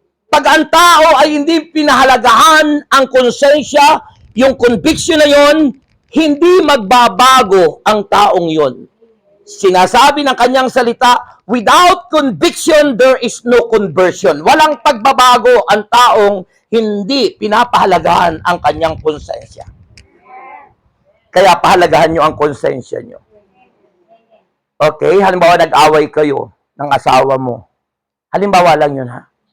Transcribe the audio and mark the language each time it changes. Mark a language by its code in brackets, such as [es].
[tl] Pag ang tao ay hindi pinahalagahan ang konsensya, yung conviction na yon, hindi magbabago ang taong yon. Sinasabi ng kanyang salita, [en] without conviction, there is no conversion. [tl] Walang pagbabago ang taong hindi pinapahalagahan ang kanyang konsensya. Kaya pahalagahan nyo ang konsensya nyo. Okay? Halimbawa, nag-away kayo ng asawa mo. Halimbawa lang yun, ha?